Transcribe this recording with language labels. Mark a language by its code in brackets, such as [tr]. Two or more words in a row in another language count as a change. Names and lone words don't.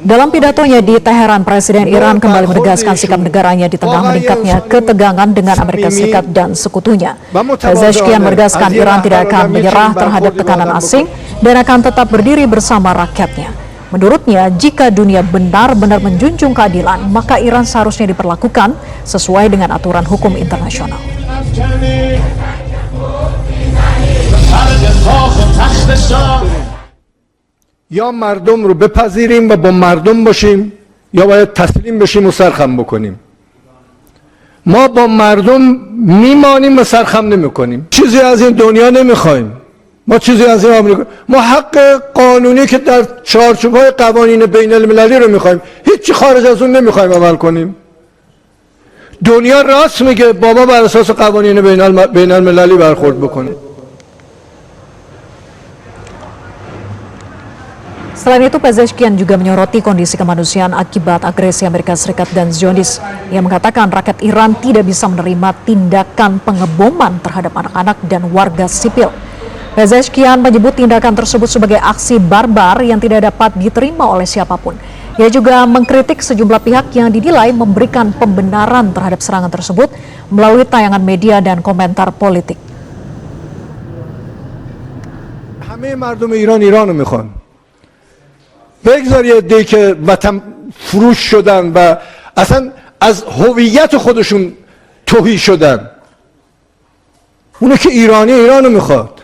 [id] Dalam pidatonya di Teheran, Presiden Iran kembali menegaskan sikap negaranya di tengah meningkatnya ketegangan dengan Amerika Serikat dan sekutunya. Pezeshkian menegaskan Iran tidak akan menyerah terhadap tekanan asing dan akan tetap berdiri bersama rakyatnya. Menurutnya, jika dunia benar-benar menjunjung keadilan, maka Iran seharusnya diperlakukan sesuai dengan aturan hukum internasional. [fa] یا مردم رو بپذیریم و با مردم باشیم یا باید تسلیم بشیم و سرخم بکنیم. ما با مردم میمانیم و سرخم نمیکنیم. چیزی از این دنیا نمیخوایم. ما چیزی از این آمریکا، ما حق قانونی که در چارچوب‌های قوانین بین المللی رو میخوایم. هیچی خارج از اون نمیخوایم عمل کنیم. دنیا راست میگه با ما بر اساس قوانین بین المللی برخورد بکنه. [id] Selain itu, Pezeshkian juga menyoroti kondisi kemanusiaan akibat agresi Amerika Serikat dan Zionis. Ia mengatakan rakyat Iran tidak bisa menerima tindakan pengeboman terhadap anak-anak dan warga sipil. Pezeshkian menyebut tindakan tersebut sebagai aksi barbar yang tidak dapat diterima oleh siapapun. Ia juga mengkritik sejumlah pihak yang dinilai memberikan pembenaran terhadap serangan tersebut melalui tayangan media dan komentar politik. [fa] همه مردم ایران رو میخوان. بگذاری عده‌ای که وطن فروش شدن و اصلا از هویت خودشون تهی شدن. اونه که ایران رو میخواد.